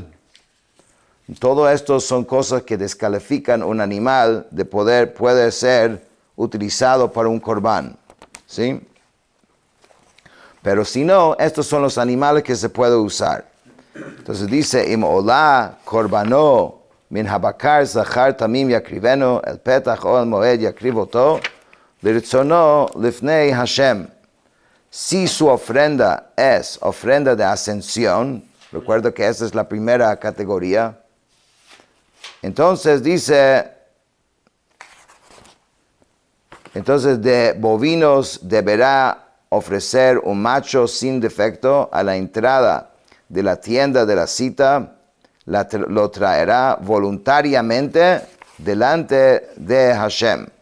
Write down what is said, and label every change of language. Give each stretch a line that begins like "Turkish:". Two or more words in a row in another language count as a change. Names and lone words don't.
Spanish: Todo esto son cosas que descalifican un animal de puede ser utilizado para un corbán, ¿sí? Pero si no, estos son los animales que se puede usar. Entonces dice,
Hebrew: אם עולה קרבנו מן הבקר זכר תמים יקריבנו אל פתח אהל מועד יקריב אתו לרצנו לפני השם.
Spanish: Si su ofrenda es ofrenda de ascensión, recuerda que esa es la primera categoría. Entonces dice, de bovinos deberá ofrecer un macho sin defecto a la entrada de la tienda de la cita, lo traerá voluntariamente delante de Hashem.